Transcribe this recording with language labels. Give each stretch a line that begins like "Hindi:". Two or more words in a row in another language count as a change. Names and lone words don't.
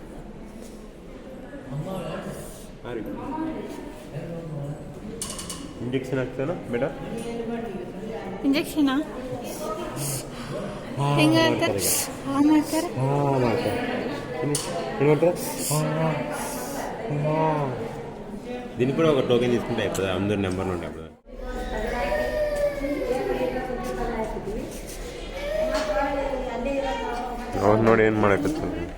Kannada: ಇಂಜೆಕ್ಷನ್ ಹಾಕ್ತಾನ ಬೇಡ ಇಂಜೆಕ್ಷನಾ ಹೆಂಗೆ ಮಾಡ್ತಾರೆ ಮಾಡ್ತಾರೆ ಏನು ಮಾಡ್ತಾರೆ
Telugu: దీనికి కూడా ఒక టోకెన్ తీసుకుంటే అయిపోతుంది అందరి నెంబర్ నుండి అయిపోతుంది
Kannada: ಅವ್ರು ನೋಡಿ ಏನು ಮಾಡಕತ್ತಾರೆ